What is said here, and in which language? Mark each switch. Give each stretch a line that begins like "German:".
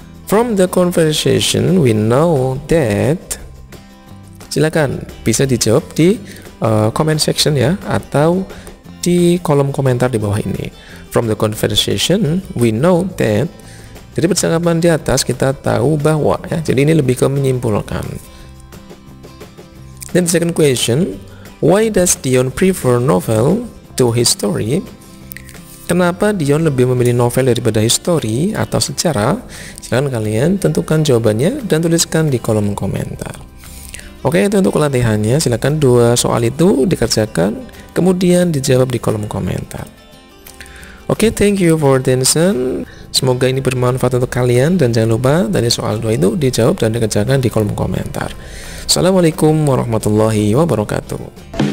English: From the conversation we know that.
Indonesian: Silakan bisa dijawab di comment section ya, atau di kolom komentar di bawah ini.
English: From the conversation we know that.
Indonesian: Jadi percakapan di atas kita tahu bahwa ya. Jadi ini lebih ke menyimpulkan.
English: Then the second question, why does Dion prefer novel to history?
Indonesian: Kenapa Dion lebih memilih novel daripada history atau sejarah? Silakan kalian tentukan jawabannya dan tuliskan di kolom komentar. Oke, itu untuk latihannya. Silakan 2 soal itu dikerjakan, kemudian dijawab di kolom komentar.
English: Oke, thank you for attention.
Indonesian: Semoga ini bermanfaat untuk kalian, dan jangan lupa dari soal 2 itu dijawab dan dikerjakan di kolom komentar. Assalamualaikum warahmatullahi wabarakatuh.